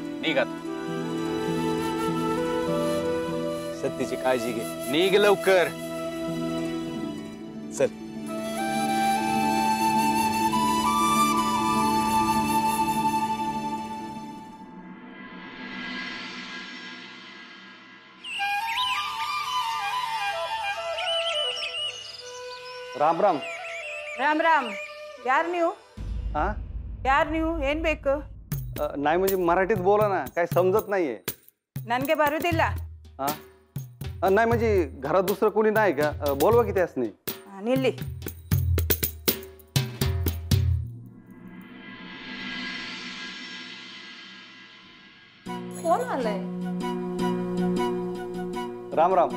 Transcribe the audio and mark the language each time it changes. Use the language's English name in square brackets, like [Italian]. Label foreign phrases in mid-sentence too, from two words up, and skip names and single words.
[Marathi] निघा. सत्तीची काळजी घे. निघ लवकर. चल. राम राम. राम राम. यार ನೀವು हा [Kannada] ಯಾರು ನೀವು ಏನ್ ಬೇಕು? [Marathi] नाही म्हणजे मराठीत बोला ना, काय समजत नाहीये. [Kannada] ನನಗೆ ಬರುವುದಿಲ್ಲ. [Marathi] हा नाही म्हणजे घरात दुसरं कोणी नाही का? बोलवा की त्यासनी. निल्ली. कोण आलंय? राम राम.